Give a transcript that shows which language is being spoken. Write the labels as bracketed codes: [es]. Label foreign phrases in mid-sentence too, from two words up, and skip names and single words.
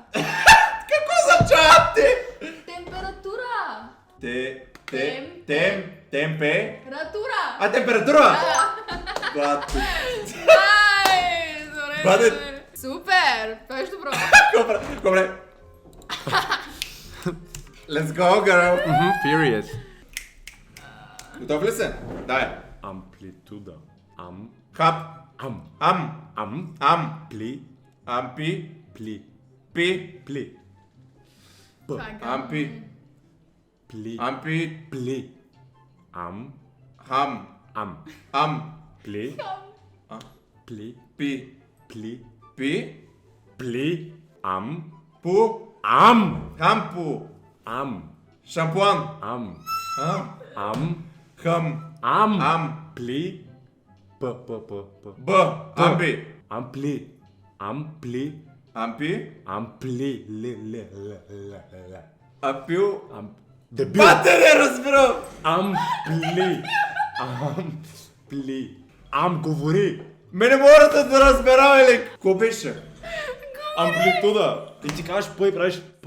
[bg] Какво означава те? Температура. Темпе. Ратура. Температура. Бате. Ай, добре. Бъде- добре. Супер. Беше добро. Добре. [en] Let's go, girl. [bg] Period. Готов ли се? Дай. Амплитуда. Хап. Пли. Ампи. Пли. Пи. Ампи. Пли. Ампи. Пли. Хам. Пли. А. Пли. Пи. Пли. Пи. Пу. Пу. Хампу. Шампуан. Хам. Пли. П. Б. Ампи. Ампли. Ампи. Ли. Апил. Дебил. Бате, не разбирам. Ампли. Говори. Мене мора да разбера, или? Какво беше? Амплитуда. И ти кажеш П и правиш П.